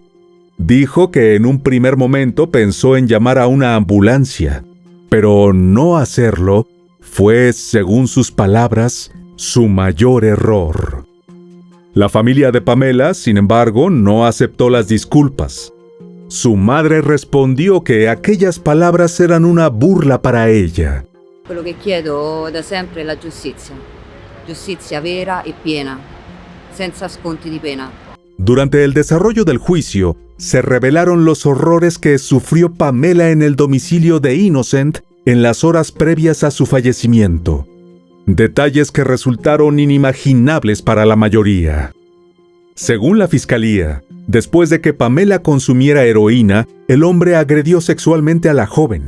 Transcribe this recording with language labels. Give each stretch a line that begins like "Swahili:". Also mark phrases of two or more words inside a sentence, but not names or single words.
Spanish: Dijo que en un primer momento pensó en llamar a una ambulancia, pero no hacerlo fue, según sus palabras, su mayor error. La familia de Pamela, sin embargo, no aceptó las disculpas. Su madre respondió que aquellas palabras eran una burla para ella.
Italian: Quello che chiedo da sempre è la giustizia. Giustizia vera e piena, senza sconti di pena.
Spanish: Durante el desarrollo del juicio, se revelaron los horrores que sufrió Pamela en el domicilio de Innocent en las horas previas a su fallecimiento. Detalles que resultaron inimaginables para la mayoría. Según la fiscalía, después de que Pamela consumiera heroína, el hombre agredió sexualmente a la joven.